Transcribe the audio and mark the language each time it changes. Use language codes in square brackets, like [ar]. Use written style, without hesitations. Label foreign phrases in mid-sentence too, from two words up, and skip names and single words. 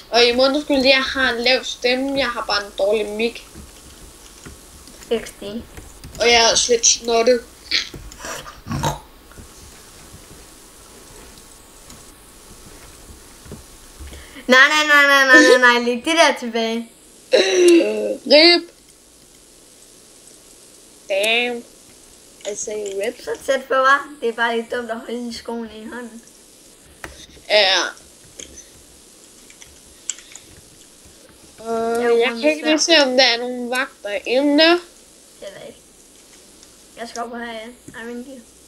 [da] Og I må undskylde, at jeg har en lav stemme. Jeg har bare en dårlig mic. XD. Og jeg er også lidt snottet. Nej, læg det der tilbage. [en] Rip. Damn. I say rip. [da] Så tæt på, var. Det er bare lidt dumt at holde skoene i hånden. Ja. Jeg kan ikke lige se, om der er nogle vagter inde. Det ved jeg ikke. Jeg skal op og have Iron Gear.